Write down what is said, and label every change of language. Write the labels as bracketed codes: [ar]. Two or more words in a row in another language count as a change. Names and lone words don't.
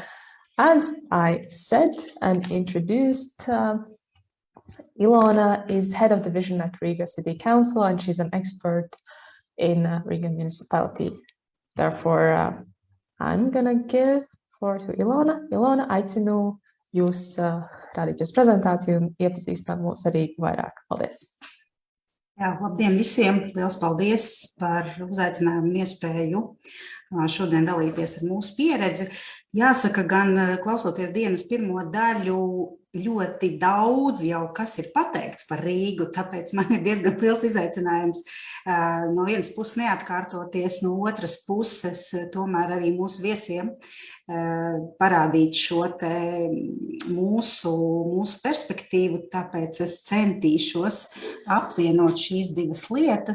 [en] As I said and introduced, Ilona is head of division at Riga City Council, and she's an expert in Riga municipality. Therefore, I'm gonna give floor to Ilona. [lv] Ilona, aicinu jūs rādīt jūs prezentāciju un iepazīstināt mūs ar Rīgu vairāk. Paldies! Jā, labdien visiem! Liels paldies par uzaicinājumu un iespēju šodien dalīties ar mūsu pieredzi. Jāsaka, gan klausoties dienas pirmo daļu, ļoti daudz jau kas ir pateikts par Rīgu, tāpēc man ir diezgan liels izaicinājums no vienas puses neatkārtoties, no otras puses tomēr arī mūsu viesiem parādīt šo te mūsu perspektīvu, tāpēc es centīšos apvienot šīs divas lietas.